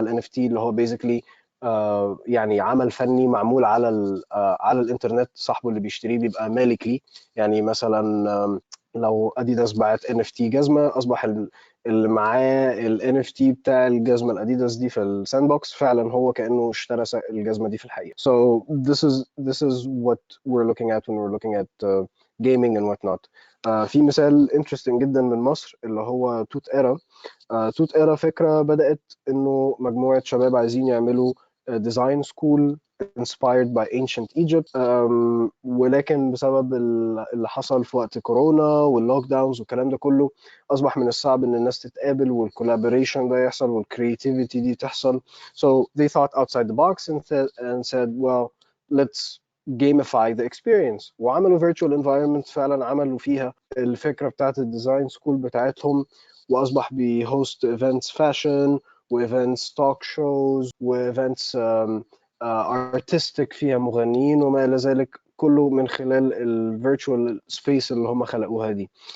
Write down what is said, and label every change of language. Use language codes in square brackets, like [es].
[ar] ال NFT اللي هو بيزيكلي يعني عمل فني معمول على الانترنت، صاحبه اللي بيشتريه بيبقى مالك ليه. يعني مثلا لو اديداس باعت NFT جزمه، اصبح اللي معاه ال NFT بتاع الجزمه الاديداس دي في الساند بوكس فعلا هو كانه اشترى الجزمه دي في الحقيقه. [en] So this is what we're looking at when we're looking at gaming and whatnot. [ar] في مثال [en] interesting [ar] جدا من مصر اللي هو توت ايرا. توت ايرا فكره بدات انه مجموعه شباب عايزين يعملوا ديزاين سكول [en] inspired by ancient Egypt. [ar] ولكن بسبب اللي حصل في وقت كورونا واللوك داونز والكلام ده كله، اصبح من الصعب ان الناس تتقابل والكولابوريشن ده يحصل والكرياتيفيتي دي تحصل. [en] So they thought outside the box and said well let's gamify the experience. [ar] وعملوا [en] virtual environment [ar] فعلا، عملوا فيها الفكره بتاعت الديزاين سكول بتاعتهم، واصبح بيهوست ايفنتس فاشن وايفنتس توك شوز وايفنتس ارتستيك فيها مغنيين وما الى ذلك، كله من خلال الفيرتشوال سبيس اللي هم خلقوها دي.